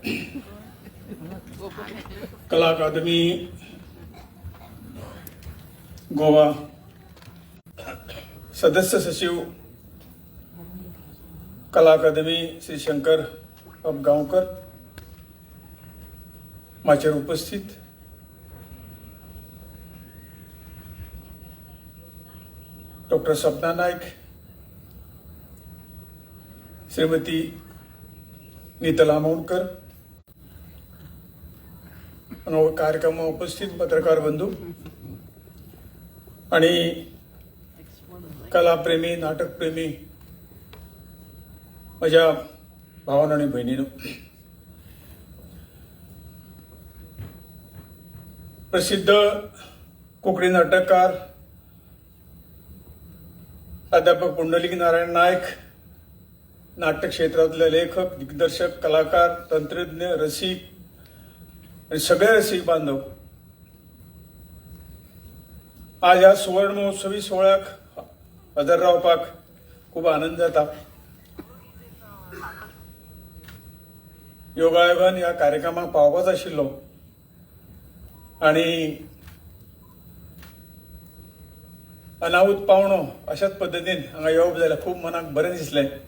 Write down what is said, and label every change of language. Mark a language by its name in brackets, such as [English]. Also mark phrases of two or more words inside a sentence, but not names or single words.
[Konkani] कला अकादमी गोवा सदस्य सचिव कला अकादमी श्री शंकर गांवकर माचेर उपस्थित डॉक्टर सपना नायक श्रीमती नीतल आमोणकर कार्यक्रमात उपस्थित पत्रकार बंधू आणि कलाप्रेमी नाटकप्रेमी [Marathi] माझ्या भावांनो आणि बहिणींनो, प्रसिद्ध कोंकणी नाटककार प्राध्यापक पुंडलीक नारायण नायक, नाट्य क्षेत्रातले लेखक दिग्दर्शक कलाकार तंत्रज्ञ रसिक आणि सगळे रसिक बांधव [Konkani] आज ह्या सुवर्ण महोत्सवी सोहळ्याक हजर रावपाक खूब आनंद जाता. योगायोगान ह्या कार्यक्रमाक पावपाचो आशिल्लो आणि अनाहूत पावणो अशाच पद्दतीन हांगा येवप जाल्यार खूब मनाक बरें दिसलें.